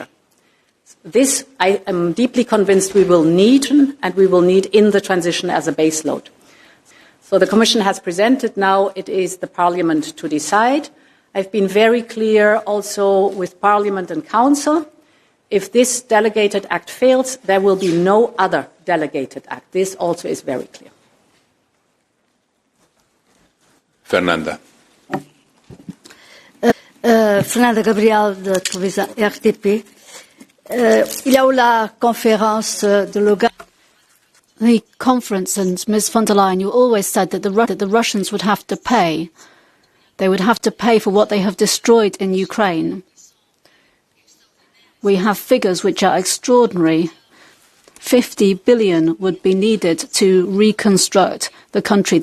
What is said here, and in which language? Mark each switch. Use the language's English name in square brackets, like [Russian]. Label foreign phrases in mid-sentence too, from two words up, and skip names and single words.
[English] This, I am deeply convinced we will need, and we will need in the transition as a base load. So the Commission has presented now, it is the Parliament to decide. I've been very clear also with Parliament and Council. If this delegated act fails, there will be no other delegated act. This also is very clear. Fernanda. [Portuguese] Fernanda Gabriel de televisão RTP. [French] Il y a eu la conférence de Lugano. [English] The conference, and Ms. von der Leyen, you always said that the Russians would have to pay. They would have to pay for what they have destroyed in Ukraine. We have figures which are extraordinary. 50 billion would be needed to reconstruct the country.